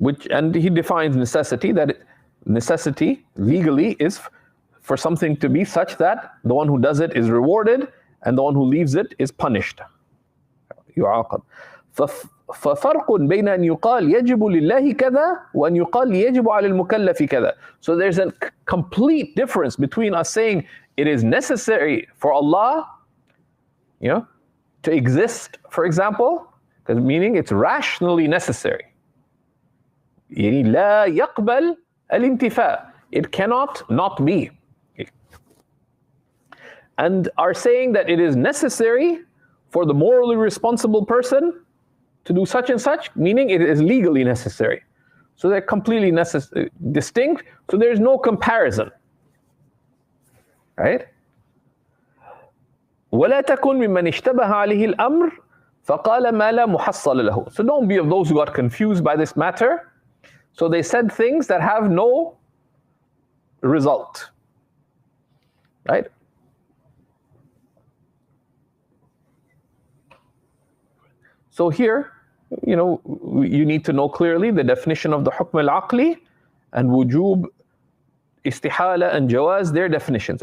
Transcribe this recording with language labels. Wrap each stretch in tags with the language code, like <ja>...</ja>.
<en>And he defines necessity, that necessity legally is for something to be such that the one who does it is rewarded and the one who leaves it is punished.</en> <ar>يعاقب. ففرق بين أن يقال يجب لله كذا وأن يقال يجب على المكلف كذا.</ar> <en>So there's a complete difference between us saying it is necessary for Allah, to exist, for example, because meaning it's rationally necessary.</en> <ar>يعني لا يقبل الانتفاء.</ar> <en>It cannot not be. And are saying that it is necessary for the morally responsible person to do such and such, meaning it is legally necessary. So they're completely distinct, so there's no comparison, right?</en> <ar>ولا تكن ممن اشتبه عليه الأمر فقال ما لا محصل له.</ar> <en>So don't be of those who got confused by this matter. So they said things that have no result. Right? So here, you need to know clearly the definition of the hukm al-aqli and wujub, istihala and jawaz, their definitions.</en>